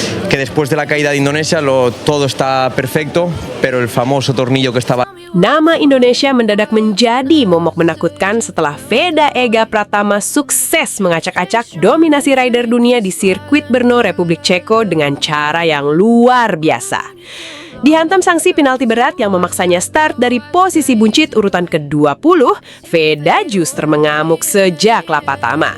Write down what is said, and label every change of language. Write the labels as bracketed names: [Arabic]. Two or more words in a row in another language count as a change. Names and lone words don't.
[Spanish] que después de la caída de Indonesia todo está perfecto, pero el famoso tornillo que estaba... [Indonesian] Nama Indonesia mendadak menjadi momok menakutkan setelah Veda Ega Pratama sukses mengacak-acak dominasi rider dunia di sirkuit Brno, Republik Ceko dengan cara yang luar biasa. Dihantam sanksi penalti berat yang memaksanya start dari posisi buncit urutan ke-20, Veda justru mengamuk sejak lap pertama.